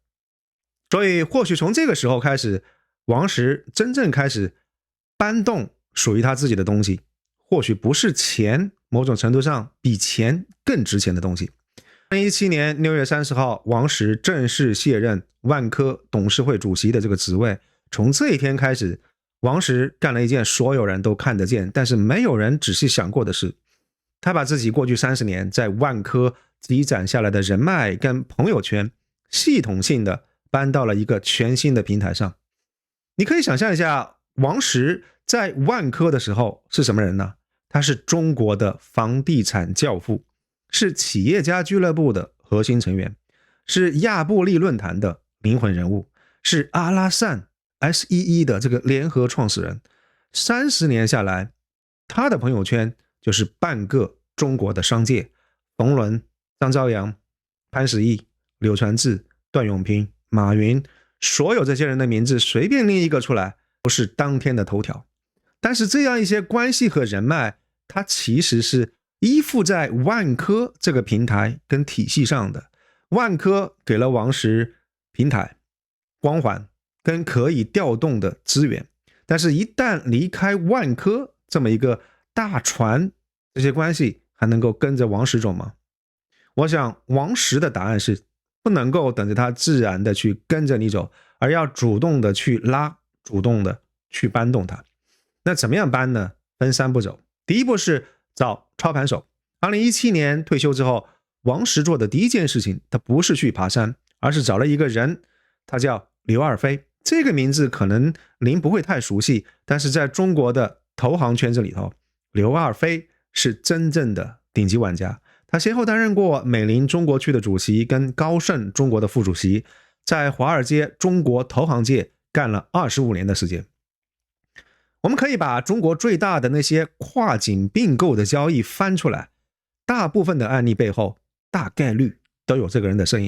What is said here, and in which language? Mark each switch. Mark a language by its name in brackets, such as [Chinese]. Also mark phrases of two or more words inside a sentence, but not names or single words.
[Chinese] 所以或許從這個时候開始，王石真正開始搬動屬於他自己的東西，或許不是錢，某種程度上比錢更值錢的東西。2017年6月30號，王石正式卸任萬科董事會主席的這個職位。從這一天開始，王石幹了一件所有人都看得見，但是沒有人仔細想過的事。他把自己過去30年在萬科積攢下來的人脈跟朋友圈，系統性的搬到了一個全新的平台上。你可以想象一下，王石在萬科的時候是什麼人呢？他是中國的房地產教父，是企業家俱樂部的核心成員，是亞布力論壇的靈魂人物，是阿拉善 SEE 的這個聯合創始人。30年下來，他的朋友圈就是半個中國的商界，馮崙、張朝陽、潘石屹、柳傳志、段永平、馬雲，所有這些人的名字隨便拎一個出來，不是當天的頭條。但是這樣一些關係和人脈，它其實是依附在萬科這個平台跟體系上的。萬科給了王石平台、光環跟可以調動的資源，但是一旦離開萬科這麼一個大船，這些關係還能夠跟着王石走嗎？我想王石的答案是不能夠等着他自然的去跟着你走，而要主動的去拉，主动的去搬動它。那怎麼樣搬呢？分3步走。第一步是找操盤手。2017年退休之後，王石做的第一件事情，他不是去爬山，而是找了一個人，他叫劉二飛。這個名字可能您不會太熟悉，但是在中國的投行圈子裡頭，劉二飛是真正的頂級玩家。他先後擔任過美林中國區的主席跟高盛中國的副主席，在華爾街中國投行界幹了25年的時間。我們可以把中國最大的那些跨境併購的交易翻出來，大部分的案例背後大概率都有這個人的身影。